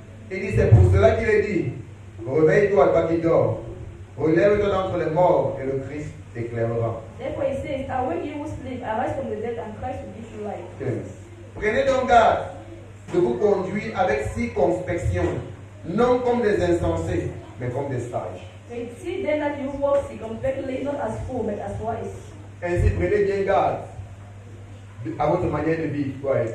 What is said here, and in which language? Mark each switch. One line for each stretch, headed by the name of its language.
French: Il dit, c'est pour cela qu'il est dit, réveille-toi, toi qui dors, relève-toi d'entre les morts et le Christ t'éclairera.
English: Therefore he says, awake you who sleep, arise from the dead, and Christ will give you light.
French: 15. Prenez donc garde de vous conduire avec circonspection, non comme des insensés, mais comme des sages.
English: See then that you walk circumspectly, not as fools, but as wise.
French: Ainsi, prenez bien garde à votre manière de vivre, toi.